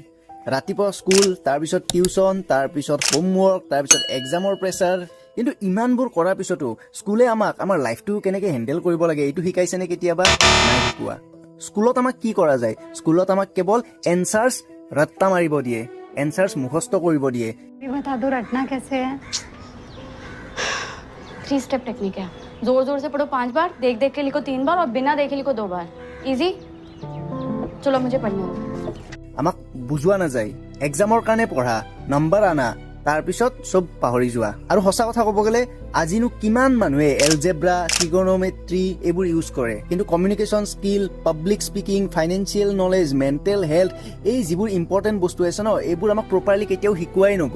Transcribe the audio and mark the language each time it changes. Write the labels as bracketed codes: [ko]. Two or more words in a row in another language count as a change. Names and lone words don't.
[as] ৰাতিপুৱা স্কুল, তাৰপিছত টিউচন, তাৰপিছত হোমৱৰ্ক, তাৰপিছত এক্সামৰ প্ৰেছাৰ। কিন্তু ইমানবোৰ কৰাৰ পিছতো স্কুলে আমাক আমাৰ লাইফটো কেনেকৈ হেণ্ডেল কৰিব লাগে এইটো শিকাইছেনে কেতিয়াবা? নাই শিকোৱা। স্কুলত আমাক কি কৰা যায়? স্কুলত আমাক কেৱল এনচাৰ্ছ ৰট্টা মাৰিব দিয়ে, এনচাৰ্ছ মুখস্থ কৰিব দিয়ে। [hi] बता दो रटना कैसे है? 3 [en] step technique [hi] है। जोर जोर से पढ़ो 5 बार, देख देख के लिखो 3 बार और बिना देखे लिखो 2 बार। इजी? चलो मुझे पढ़ना है। [as] আমাক বুজোৱা নাযায়। এক্সামৰ কাৰণে পঢ়া, নম্বৰ আনা, তাৰপিছত চব পাহৰি যোৱা। আৰু সঁচা কথা ক'ব গ'লে আজিনো কিমান মানুহে এলজেব্ৰা, ট্ৰিগনমেট্ৰি এইবোৰ ইউজ কৰে, কিন্তু [en] communication skill, public speaking, financial knowledge, mental health, [as] এই যিবোৰ ইম্পৰ্টেণ্ট বস্তু আছে ন, এইবোৰ আমাক প্ৰপাৰলি কেতিয়াও শিকোৱাই নগ'ল।